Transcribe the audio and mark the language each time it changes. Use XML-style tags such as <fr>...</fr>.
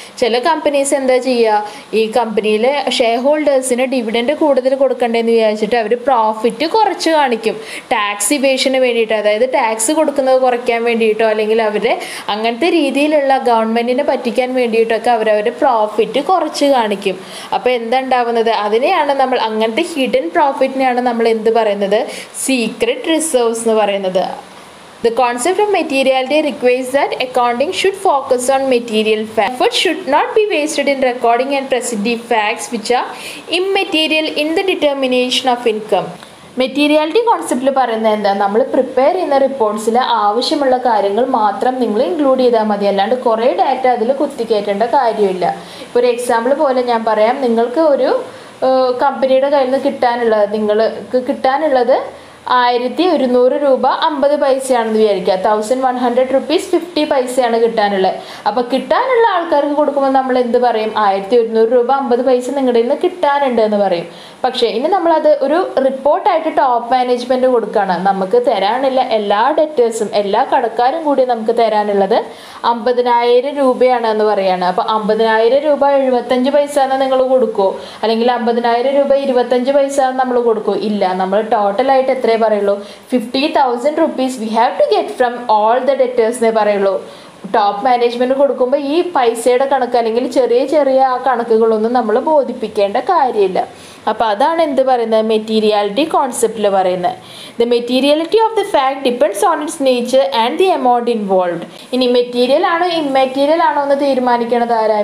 <ml>ചില കമ്പനീസ് എന്താ ചെയ്യുക, ഈ കമ്പനിയിലെ ഷെയർ ഹോൾഡേഴ്സിന് ഡിവിഡൻഡ് കൂടുതൽ കൊടുക്കണ്ടേന്ന് വിചാരിച്ചിട്ട് അവർ പ്രോഫിറ്റ് കുറച്ച് കാണിക്കും ടാക്സ് ഇവേഷന് വേണ്ടിയിട്ട്, അതായത് ടാക്സ് കൊടുക്കുന്നത് കുറയ്ക്കാൻ വേണ്ടിയിട്ടോ അല്ലെങ്കിൽ അവരുടെ അങ്ങനത്തെ രീതിയിലുള്ള ഗവൺമെൻറ്റിനെ പറ്റിക്കാൻ വേണ്ടിയിട്ടൊക്കെ അവരവരുടെ പ്രോഫിറ്റ് കുറച്ച് കാണിക്കും. അപ്പോൾ എന്താ ഉണ്ടാവുന്നത്, അതിനെയാണ് നമ്മൾ അങ്ങനത്തെ ഹിഡൻ പ്രോഫിറ്റിനെയാണ് നമ്മൾ എന്ത് പറയുന്നത്, സീക്രട്ട് റിസർവ്സ് എന്ന് പറയുന്നത്.</ml> <en>The concept of materiality requires that accounting should focus on material facts. Effort should not be wasted in recording and presenting facts which are immaterial in the determination of income.</en> <ml>Materiality കോൺസെപ്റ്റിൽ പറയുന്നത് എന്താ, നമ്മൾ prepare ചെയ്യുന്ന റിപ്പോർട്ട്സിൽ ആവശ്യമുള്ള കാര്യങ്ങൾ മാത്രം നിങ്ങൾ include ചെയ്താൽ മതി, അല്ലാണ്ട് കുറേ ഡാറ്റ അതിൽ കുത്തിക്കയറ്റേണ്ട കാര്യമില്ല. ഇപ്പോൾ ഒരു എക്സാമ്പിൾ പോലെ ഞാൻ പറയാം, നിങ്ങൾക്ക് ഒരു കമ്പനിയുടെ കയ്യിൽ നിന്ന് നിങ്ങൾക്ക് കിട്ടാനുള്ളത് 1100 രൂപ 50 പൈസയാണെന്ന് വിചാരിക്കുക. 1100 rupees 50 പൈസയാണ് കിട്ടാനുള്ളത്. അപ്പോൾ കിട്ടാനുള്ള ആൾക്കാർക്ക് കൊടുക്കുമ്പോൾ നമ്മൾ എന്ത് പറയും, 1100 രൂപ 50 പൈസ നിങ്ങളുടെ നിന്ന് കിട്ടാനുണ്ട് എന്ന് പറയും. പക്ഷേ ഇനി നമ്മളത് ഒരു റിപ്പോർട്ടായിട്ട് ടോപ്പ് മാനേജ്മെൻറ്റ് കൊടുക്കുകയാണ്, നമുക്ക് തരാനുള്ള എല്ലാ ഡെറ്റേഴ്സും എല്ലാ കടക്കാരും കൂടി നമുക്ക് തരാനുള്ളത് 50,000 രൂപയാണ് എന്ന് പറയുകയാണ്. അപ്പോൾ 50,000 രൂപ 75 പൈസ എന്ന് നിങ്ങൾ കൊടുക്കുമോ, അല്ലെങ്കിൽ 50,000 രൂപ 25 പൈസ നമ്മൾ കൊടുക്കുമോ? ഇല്ല. നമ്മൾ ടോട്ടലായിട്ട് എത്രയേ പറയുള്ളൂ,</ml> <en>50,000 rupees we have to get from all the debtors</en> <ml>എന്നേ പറയുള്ളൂ. ടോപ്പ് മാനേജ്മെൻറ്റ് കൊടുക്കുമ്പോൾ ഈ പൈസയുടെ കണക്ക് അല്ലെങ്കിൽ ചെറിയ ചെറിയ ആ കണക്കുകളൊന്നും നമ്മൾ ബോധിപ്പിക്കേണ്ട കാര്യമില്ല. അപ്പോൾ അതാണ് എന്ത് പറയുന്നത്, മെറ്റീരിയാലിറ്റി കോൺസെപ്റ്റിൽ പറയുന്നത്.</ml> <en>The materiality of the fact depends on its nature and the amount involved.</en> <ml>ഇനി മെറ്റീരിയൽ ആണോ ഇമ്മെറ്റീരിയൽ ആണോ എന്ന് തീരുമാനിക്കുന്നത് ആരാ?</ml>